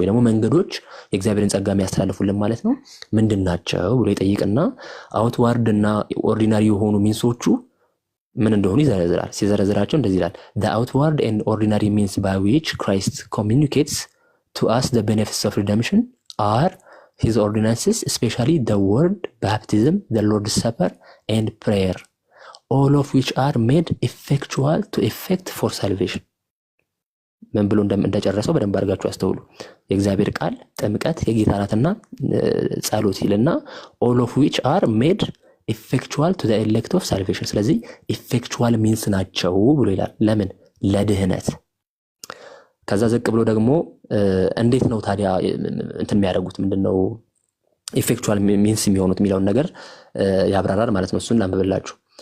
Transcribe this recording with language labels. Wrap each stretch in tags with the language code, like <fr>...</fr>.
<am>ወይ ደግሞ መንገዶች የእግዚአብሔርን ጸጋ የሚያስተላልፉልን ማለት ነው ምንድናቸው ብሎ ይጠይቅና አውትዋርድ እና ኦርዲናሪ የሆኑ ሚንሶቹ ምን እንደሆኑ ይዘረዝራል። ሲዘረዝራቸው እንደዚህ ይላል።</am> <en>The outward and ordinary means by which Christ communicates to us the benefits of redemption are his ordinances, especially the word, baptism, the Lord's Supper, and prayer, all of which are made effectual to effect for salvation.</en> <am>ምን ብሎ እንደጨረሰው በደንብ አድርጋችሁ አስተውሉ። የእግዚአብሔር ቃል ጥምቀት፣ የጌታ እራትና ጸሎት ይልና</am> <en>all of which are made effectual to the elect of salvation።</en> <am>ስለዚህ ኢፌክቹዋል ሚንስ ናቸው ብሎ ይላል። ለምን? ለድህነት። ከዛ ዝቅ ብሎ ደግሞ እንዴት ነው ታዲያ እንትን የሚያደርጉት ምንድነው ኢፌክቹዋል ሚንስ የሚሆኑት የሚለውን ነገር ያብራራል ማለት ነው። እሱን ላንብብላችሁ።</am>